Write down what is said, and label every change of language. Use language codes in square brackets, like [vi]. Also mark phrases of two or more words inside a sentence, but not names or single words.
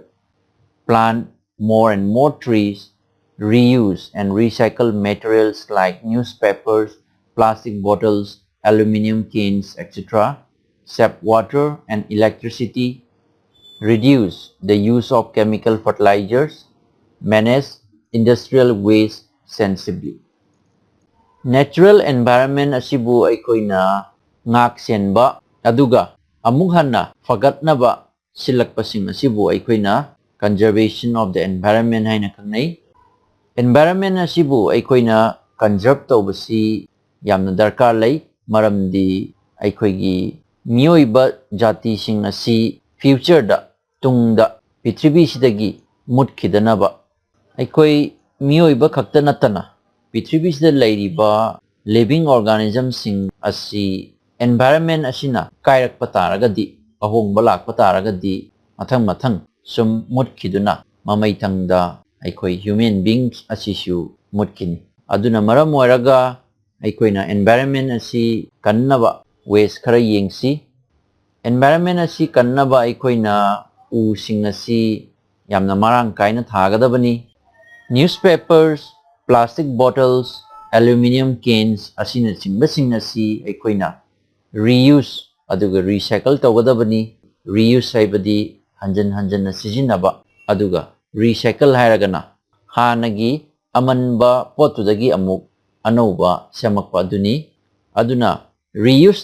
[en] Plant more and more trees, reuse and recycle materials like newspapers, plastic bottles, aluminum cans, etc. save water and electricity, reduce the use of chemical fertilizers, manage industrial waste sensibly. [mni] Natural environment asibu aikoina ngak senba aduga amuk hanna fagatnaba silakpasing asibu aikoina [en] conservation of the environment [mni] haina khangnai. Environment asibu aikoina conserve tawbasi yamna darkar lay maramdi aikoigi miyoiba jati sing asi future da tungda Prithvi sidagi mutkidanaba aikoi miyoiba khakta natana Prithvi sida lairiba [en] living organism [mni] sing asi environment asina kairak pataragadi ahongba lakpa taragadi mathang sum mutkiduna mamai thangda aikoi [en] human beings [mni] asishu mutkini aduna maram oiraga aikoina environment asi kannaba waste khara yengsi environment asi kannaba aikoina u sing asi yamna marang kaina thagadabani [en] newspapers plastic bottles aluminum cans [mni] asina sing asi aikoina reuse aduga recycle tawgadabani reuse haibadi hanjan sijinaba aduga recycle hairagana hanagi amanba potudagi amuk anauba semakpa aduni aduna reuse